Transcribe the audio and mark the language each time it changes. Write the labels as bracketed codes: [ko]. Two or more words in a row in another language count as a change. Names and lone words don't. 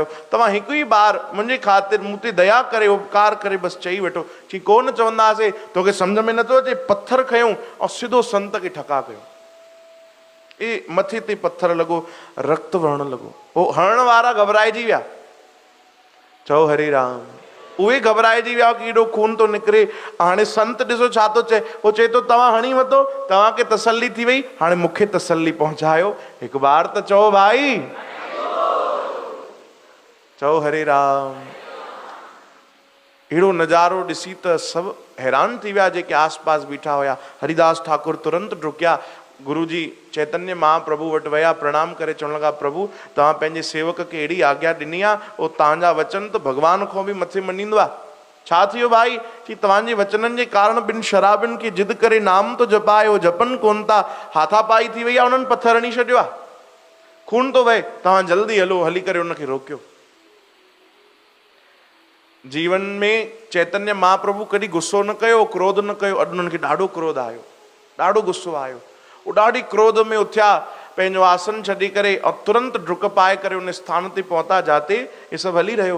[sd] तव्हां हिकु ई बार मुंहिंजे ख़ातिर मूं ते दया करे उपकार करे बसि चई वठो। चई कोन चवंदासीं, तोखे सम्झ में नथो अचे, पत्थर खयूं ऐं सिधो संत खे ठका कयो। ए मथे ते पत्थर लॻो, रक्त वहण लॻो। हो हणण वारा घबराइजी विया। चओ हरे राम। उहे घबराइजी विया कि एॾो खून थो निकिरे। हाणे संत ॾिसो छा थो चए, उहो चए थो तव्हां हणी वठो, तव्हांखे तसल्ली थी वई, हाणे मूंखे तसल्ली पहुचायो। हिकु बार त चओ भाई, चओ हरे राम। अहिड़ो नज़ारो ॾिसी त सभु हैरान थी विया जेके आस पास बीठा हुया। हरिदास ठाकुर तुरंत डुकिया, गुरु जी चैतन्य महाप्रभु वटि विया, प्रणाम करे चवण लॻा, प्रभु तव्हां पंहिंजे सेवक खे अहिड़ी आज्ञा ॾिनी आहे, उहो तव्हांजा वचन त भॻवान खां बि मथे मञींदो आहे। छा थियो भाई? कि तव्हांजे वचननि जे कारण ॿिनि शराबियुनि खे जिद करे नाम तो जपायो, जपनि कोन था, हाथापाई थी वई आहे, उन्हनि पथर हणी छॾियो आहे, खून थो वहे, तव्हां जल्दी हलो, हली करे उनखे रोकियो। जीवन में चैतन्य महाप्रभु कॾहिं गुस्सो न कयो, क्रोध न कयो। अॼु उन्हनि खे ॾाढो क्रोध आयो, ॾाढो गुस्सो आयो। वो ॾाढी क्रोध में उथिया, पंहिंजो आसन छॾी करे और तुरंत डुक पाए करे उन स्थान ते पहुता जाते ये सभु हली रहियो।